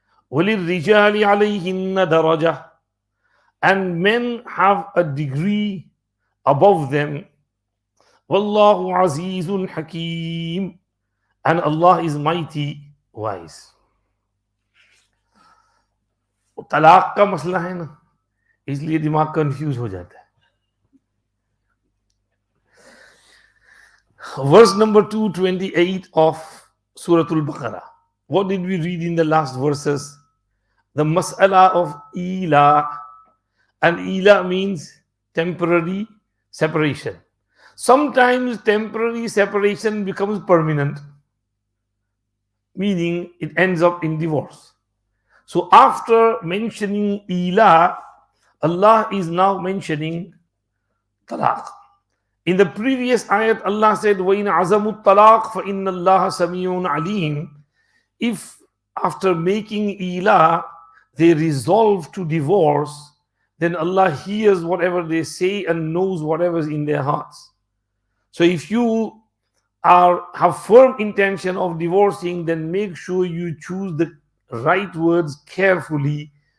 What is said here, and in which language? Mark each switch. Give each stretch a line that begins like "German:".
Arabic: وَلِلرِّجَالِ عَلَيْهِنَّ دَرَجَةٌ.
English: And men have a degree above them.
Arabic: وَاللَّهُ عَزِيزٌ حَكِيمٌ.
English: And Allah is mighty wise.
Hindi: तलाक का मसला है ना, इसलिए दिमाग कंफ्यूज हो जाता है.
English: Verse number 228 of Surah Baqarah. What did we read in the last verses? The mas'ala of ila. And ila means temporary separation. Sometimes temporary separation becomes permanent, meaning it ends up in divorce. So after mentioning ila, Allah is now mentioning talaq. In the previous ayat, Allah said,
Arabic: وَإِنْ عَزَمُوا الطَّلَاقَ فَإِنَّ اللَّهَ سَمِيعٌ عَلِيمٌ.
English: If after making ila, they resolve to divorce, then Allah hears whatever they say and knows whatever is in their hearts. So if you have firm intention of divorcing, then make sure you choose the right words carefully.